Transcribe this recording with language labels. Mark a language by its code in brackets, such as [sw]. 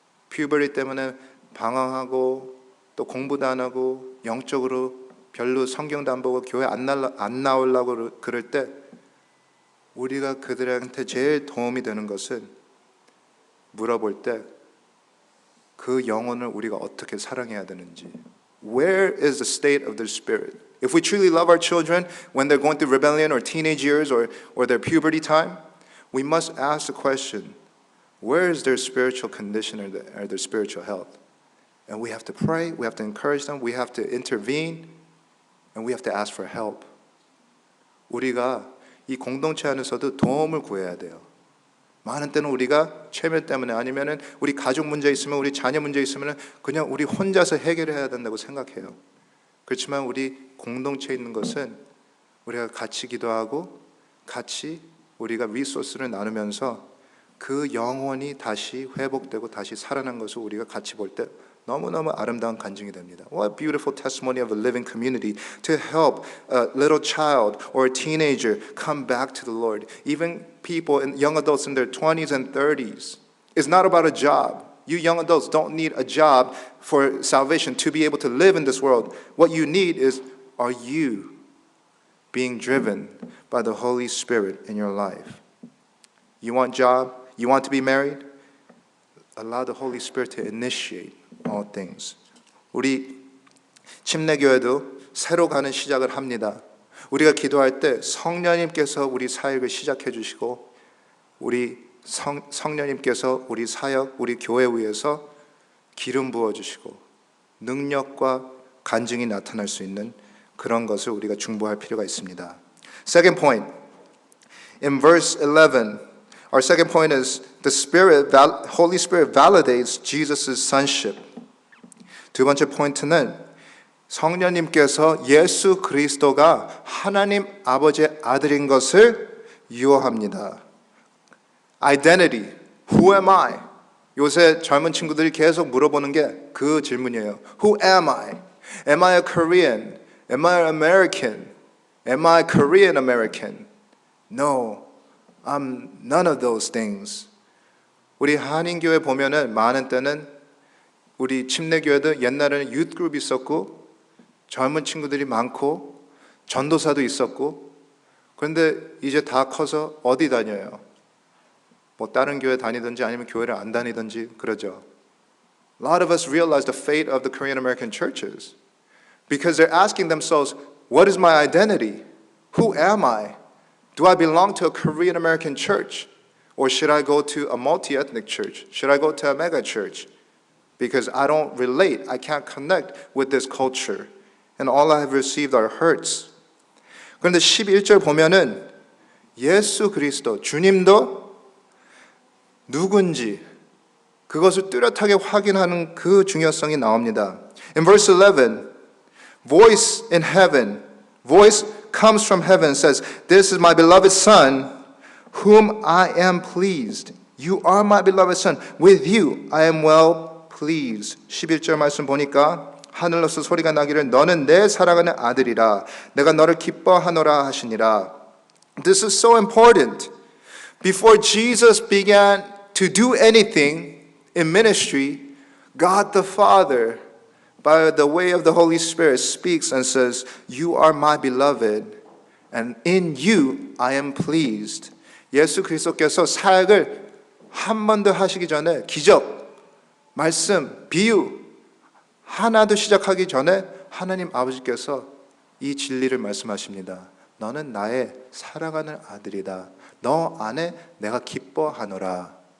[ko] 퓨버리 때문에 방황하고 또 공부도 안 하고 영적으로 별로 성경도 안 보고 교회 안 나오려고 그럴 때 우리가 그들한테 제일 도움이 되는 것은 물어볼 때 그 영혼을 우리가 어떻게 사랑해야 되는지. [en] Where is the state of their spirit? If we truly love our children when they're going through rebellion or teenage years or their puberty time, we must ask the question, where is their spiritual condition or their spiritual health? And we have to pray, we have to encourage them, we have to intervene, and and we have to ask for help. [ko] 우리가 이 공동체 안에서도 도움을 구해야 돼요. 많은 때는 우리가 체면 때문에 아니면은 우리 가족 문제 있으면 우리 자녀 문제 있으면 그냥 우리 혼자서 해결해야 된다고 생각해요. 그렇지만 우리 공동체에 있는 것은 우리가 같이 기도하고 같이 우리가 리소스를 나누면서 그 영혼이 다시 회복되고 다시 살아난 것을 우리가 같이 볼 때 너무너무 아름다운 간증이 됩니다. [en] What a beautiful testimony of a living community to help a little child or a teenager come back to the Lord. Even people and young adults in their 20s and 30s. It's not about a job. You young adults don't need a job for salvation to be able to live in this world. What you need is, are you being driven by the Holy Spirit in your life? You want a job? You want to be married? Allow the Holy Spirit to initiate all things. [ko] 우리 침례교회도 새로 가는 시작을 합니다. 우리가 기도할 때 성령님께서 우리 사역을 시작해 주시고 우리 성령님께서 우리 사역, 우리 교회 위에서 기름 부어 주시고 능력과 간증이 나타날 수 있는 그런 것을 우리가 중보할 필요가 있습니다. [en] Second point, in verse 11, our second point is the Holy Spirit validates Jesus' sonship. [ko] 두 번째 포인트는 성령님께서 예수 그리스도가 하나님 아버지의 아들인 것을 유언합니다. [en] Identity, who am I? [ko] 요새 젊은 친구들이 계속 물어보는 게 그 질문이에요. [en] Who am I? Am I a Korean? Am I an American? Am I Korean American? No, I'm none of those things. [ko] 우리 한인교회 보면은 많은 때는 우리 침례교회도 옛날에는 유트그룹이 있었고 젊은 친구들이 많고 전도사도 있었고 그런데 이제 다 커서 어디 다녀요? 뭐 다른 교회 다니든지 아니면 교회를 안 다니든지 그러죠. [en] A lot of us realize the fate of the Korean American churches because they're asking themselves, what is my identity? Who am I? Do I belong to a Korean American church? Or should I go to a multi-ethnic church? Should I go to a mega church? Because I don't relate, I can't connect with this culture. And all I have received are hurts. [ko] 그런데 11절 보면은 예수 그리스도, 주님도 누군지 그것을 뚜렷하게 확인하는 그 중요성이 나옵니다. [en] In verse 11, voice in heaven, voice comes from heaven, says, This is my beloved Son, whom I am pleased. You are my beloved Son. With you I am well pleased. [ko] 11절 말씀 보니까 하늘로서 소리가 나기를 너는 내 사랑하는 아들이라 내가 너를 기뻐하노라 하시니라. [en] This is so important. Before Jesus began to do anything in ministry, God the Father, by the way of the Holy Spirit, speaks and says, You are my beloved, and in you I am pleased. [ko] 예수 그리스도께서 사역을 한 번도 하시기 전에 기적, 말씀, 비유 하나도 시작하기 전에 하나님 아버지께서 이 진리를 말씀하십니다. 너는 나의 사랑하는 아들이다. 너 안에 내가 기뻐하노라.